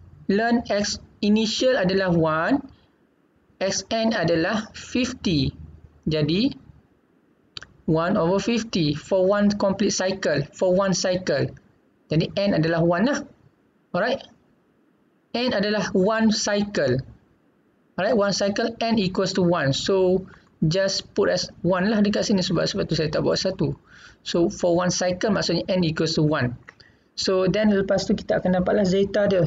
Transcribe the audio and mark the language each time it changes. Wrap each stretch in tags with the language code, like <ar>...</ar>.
<ms>Learn X initial adalah 1, XN adalah 50.</ms> <en>Jadi 1 over 50 for one complete cycle, for one cycle.</en> <ms>Jadi N adalah 1 lah. Alright. N adalah one cycle.</ms> <en>Alright, one cycle n equals to 1. So just put as 1 lah dekat sini sebab tu saya tak buat 1. So for one cycle maksudnya n equals to 1. So then lepas tu kita akan dapatlah zeta dia.</en>